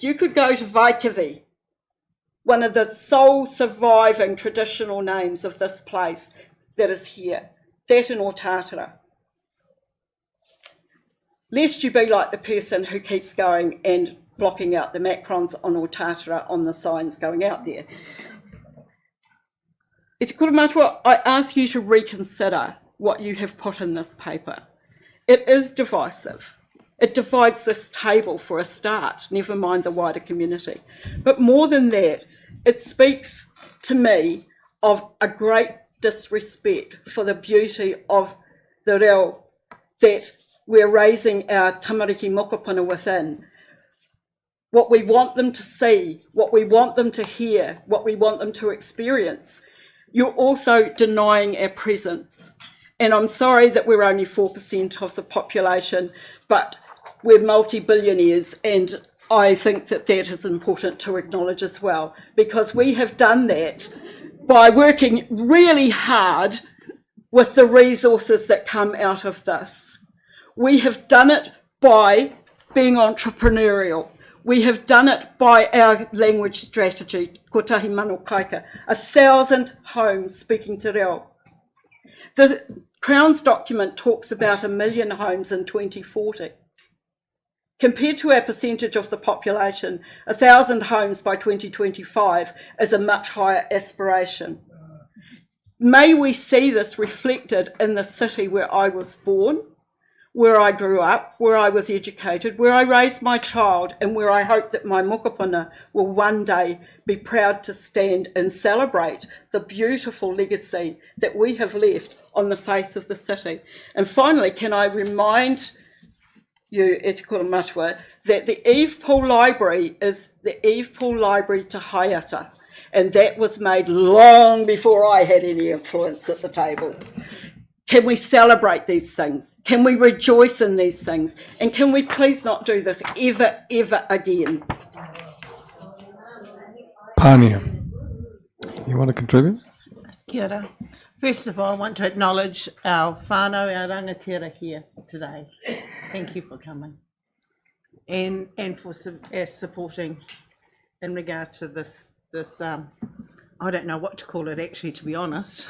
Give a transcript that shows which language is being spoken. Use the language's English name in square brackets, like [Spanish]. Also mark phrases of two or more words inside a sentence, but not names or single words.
[English] You could go to Vaikavi, one of the sole surviving traditional names of this place that is here, that in Otatara. Lest you be like the person who keeps going and blocking out the macrons on Otatara on the signs going out there. [Māori] E te kura matua, [English] I ask you to reconsider what you have put in this paper. It is divisive. It divides this table for a start, never mind the wider community. But more than that, it speaks to me of a great disrespect for the beauty of the reo that we're raising our [Māori] tamariki mokopuna [English] within. What we want them to see, what we want them to hear, what we want them to experience. You're also denying our presence. And I'm sorry that we're only 4% of the population, but we're multi-billionaires, and I think that that is important to acknowledge as well, because we have done that by working really hard with the resources that come out of this. We have done it by being entrepreneurial. We have done it by our language strategy, [Māori] kotahi mano kaika, [English] 1,000 homes speaking [Māori] te reo. [English] The Crown's document talks about 1 million homes in 2040. Compared to our percentage of the population, 1,000 homes by 2025 is a much higher aspiration. May we see this reflected in the city where I was born, where I grew up, where I was educated, where I raised my child, and where I hope that my mokopuna will one day be proud to stand and celebrate the beautiful legacy that we have left on the face of the city. And finally, can I remind you, [Māori] e te kura matua, [English] that the Eve Pool Library is the Eve Pool Library to Haiata, and that was made long before I had any influence at the table. Can we celebrate these things? Can we rejoice in these things? And can we please not do this ever, ever again? Pania, you want to contribute? [Māori] Kia ora. [English] First of all, I want to acknowledge our whānau, our rangatira here today. Thank you for coming and for supporting in regard to this I don't know what to call it actually, to be honest.